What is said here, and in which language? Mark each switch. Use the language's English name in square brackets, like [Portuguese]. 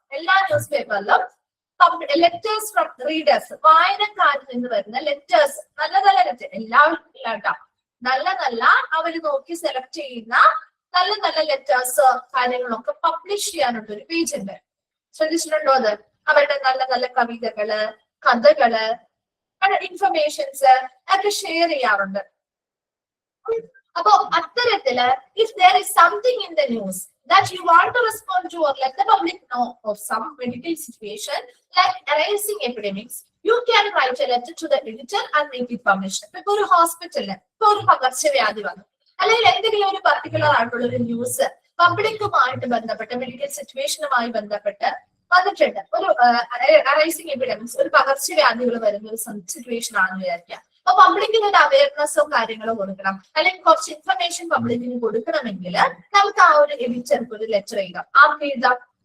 [Malayalam] എല്ലാ news പേപ്പറിലും letters from readers, വായനക്കാരിൽ നിന്ന് വരുന്ന ലെറ്റേഴ്സ്, നല്ല നല്ല ലെറ്റർ, എല്ലാവർക്കും ഇല്ല കേട്ടോ, നല്ല നല്ല അവര് നോക്കി സെലക്ട് ചെയ്യുന്ന നല്ല നല്ല ലെറ്റേഴ്സ് കാര്യങ്ങളൊക്കെ പബ്ലിഷ് ചെയ്യാനുള്ള ഒരു പേജ് ഉണ്ട്. ശ്രദ്ധിച്ചിട്ടുണ്ടോ? അത് അവരുടെ നല്ല നല്ല കവിതകള്, കഥകള്, ഇൻഫർമേഷൻസ് ഒക്കെ ഷെയർ ചെയ്യാറുണ്ട്. അപ്പോ അത്തരത്തില് [English] if there is something in the news that you want to respond to or let the public know of some medical situation like arising epidemics, you can write a letter to the editor and make it published. [Malayalam] ഇപ്പൊ ഒരു ഹോസ്പിറ്റലിന് ഇപ്പൊ ഒരു പകർച്ചവ്യാധി വന്നു, അല്ലെങ്കിൽ എന്തെങ്കിലും ഒരു particular ആയിട്ടുള്ള ഒരു ന്യൂസ് പബ്ലിക്കുമായിട്ട് ബന്ധപ്പെട്ട് മെഡിക്കൽ സിറ്റുവേഷനുമായി ബന്ധപ്പെട്ട് വന്നിട്ടുണ്ട്, ഒരു അറൈസിംഗ് എപ്പിഡമിക്സ്, ഒരു പകർച്ചവ്യാധികൾ വരുന്ന ഒരു സിറ്റുവേഷൻ ആണെന്ന് വിചാരിക്കുക. അപ്പൊ പബ്ലിക്കിന് ഒരു അവയർനെസ്സോ കാര്യങ്ങളോ കൊടുക്കണം, അല്ലെങ്കിൽ കുറച്ച് ഇൻഫർമേഷൻ പബ്ലിക്കിന് കൊടുക്കണമെങ്കിൽ നമുക്ക് ആ ഒരു എഡിറ്റർക്ക് ഒരു ലെറ്റർ എഴുതാം. ആർക്ക് എഴുതാം?